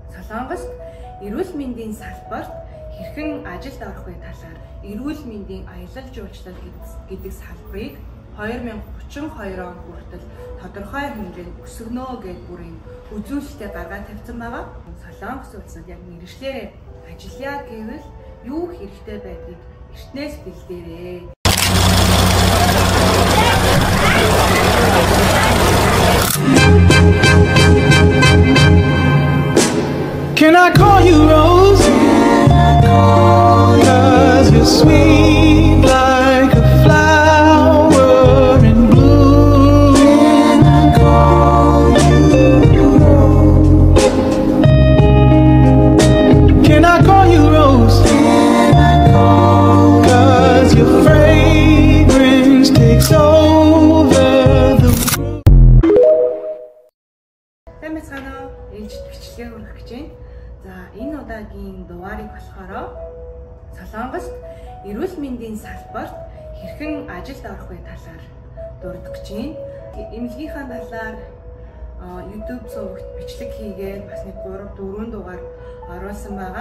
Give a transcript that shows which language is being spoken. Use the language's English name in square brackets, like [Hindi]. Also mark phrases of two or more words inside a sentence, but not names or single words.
[Mongolian] Солонгост эрүүл мэндийн салбарт хэрхэн ажилд орох вэ талаар эрүүл мэндийн аялал жуулчлал гэдэг салбарыг 2032 он хүртэл тодорхой хэмжээнд өсгөнө гэдэг бүрийн үзүүлэлтээ гаргаад тавьсан байгаа. Солонгос улсад яг мэргэжлээрээ ажиллая гэвэл юу хэрэгтэй байдгийг эртнээс бэлдээрэй. [English] Can I call you Rose? Cause you're sweet like a flower in bloom. Can I call you Rose? Can I call you Rose? Cause your fragrance takes over the room. [Mongolian] Тэмцээнэ ээлжид бичлэгээ хүргэх гэж байна. За энэ удаагийн дугаарыг болохоор Солонгост эрүүл мэндийн салбарт хэрхэн ажилд орох вэ талаар дурдах гэж байна. Эмнэлгийнхаа талаар YouTube сувагт бичлэг хийгээд бас нэг 3-4 дугаар оруулсан байгаа.